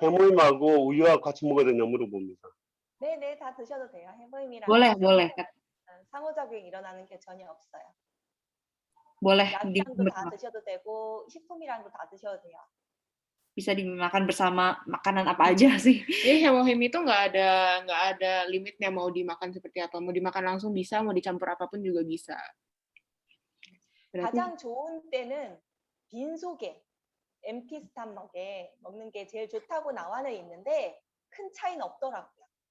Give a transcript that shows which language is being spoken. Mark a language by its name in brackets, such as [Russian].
[Korean] 해모임하고 우유와 같이 먹어야 되냐 물어봅니다. 네네, 다 드셔도 돼요. 해모임이랑 [Indonesian] boleh. [Korean] 상호작용이 일어나는 게 전혀 없어요. [Indonesian] Boleh [Korean] 야채랑도 다 드셔도 되고 식품이랑도 다 드셔도 돼요. [Indonesian] Bisa dimakan bersama makanan apa aja sih. Jadi hemohim itu nggak ada limitnya, mau dimakan seperti apa, mau dimakan langsung bisa, mau dicampur apapun juga bisa. [Korean] 가장 좋은 때는 빈속에 [English] empty stomach [Korean] 에 먹는 게 제일 좋다고 나와는 있는데 큰 차이는 없더라고요.